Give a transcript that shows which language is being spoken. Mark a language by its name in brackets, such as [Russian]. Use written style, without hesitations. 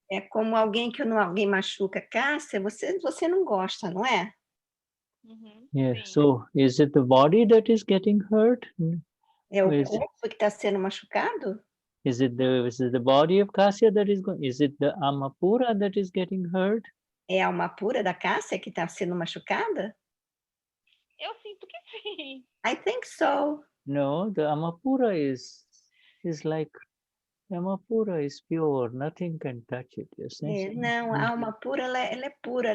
[Portuguese] É como alguém machuca Cássia, você não gosta, não é? [English] Yeah. So is it the body that is getting hurt? [Portuguese] É o corpo que está sendo machucado? [English] Is it the body of Kasya that is going? Is it the Amapura that is getting hurt? [Portuguese] É a alma pura da Cássia que está sendo machucada? Eu sinto que sim. [English] I think so. No, the Amapura is like Amapura is pure. Nothing can touch it. You see? [Portuguese] Não, a alma pura ela é pura.